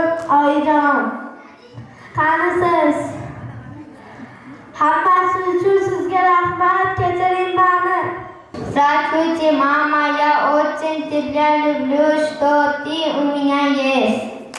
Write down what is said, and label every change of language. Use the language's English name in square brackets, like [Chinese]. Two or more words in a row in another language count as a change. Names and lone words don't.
[Uzbek] oyijon. Qani siz? Hammasi uchun sizga rahmat, kechiring meni. [Russian] Здравствуйте, мама, я очень тебя люблю, что ты у меня есть.